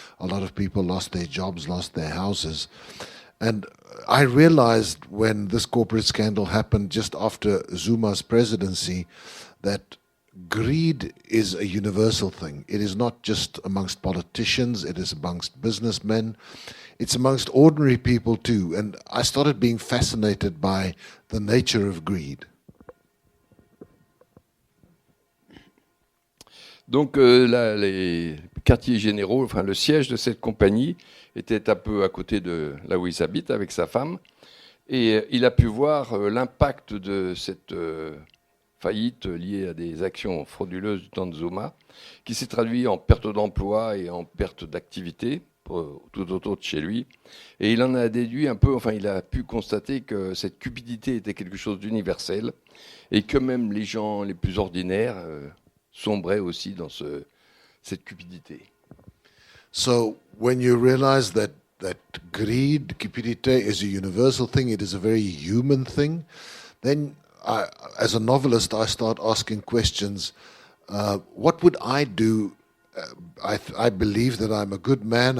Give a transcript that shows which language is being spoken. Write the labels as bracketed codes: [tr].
[en] A lot of people lost their jobs, lost their houses. And I realized when this corporate scandal happened just after Zuma's presidency that greed is a universal thing. It is not just amongst politicians, it is amongst businessmen, it's amongst ordinary people too. And I started being fascinated by the nature of greed. [fr] Donc les quartiers généraux, enfin le siège de cette compagnie était un peu à côté de là où il habite avec sa femme. Et il a pu voir l'impact de cette faillite liée à des actions frauduleuses du temps de Zuma, qui s'est traduit en perte d'emploi et en perte d'activité tout autour de chez lui. Et il en a déduit un peu, enfin il a pu constater que cette cupidité était quelque chose d'universel et que même les gens les plus ordinaires sombraient aussi dans cette cupidité. [en] So when you realize that greed, cupidité, is a universal thing, it is a very human thing, then as a novelist, I start asking questions. What would I do? I believe that I'm a good man.